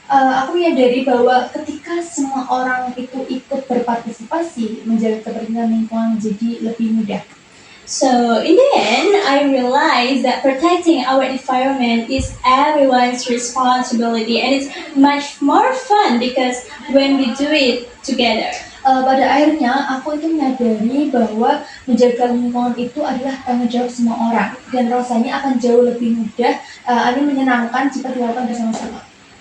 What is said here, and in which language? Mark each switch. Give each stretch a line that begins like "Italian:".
Indonesian: Aku menyadari bahwa ketika semua orang itu ikut berpartisipasi, menjaga kebersihan lingkungan menjadi lebih mudah.
English: So in the end, I realized that protecting our environment is everyone's responsibility, and it's much more fun because when we do it together.
Indonesian: Pada akhirnya aku itu menyadari bahwa menjaga lingkungan itu adalah tanggung jawab semua orang dan rasanya akan jauh lebih mudah, menyenangkan jika dilakukan bersama-sama.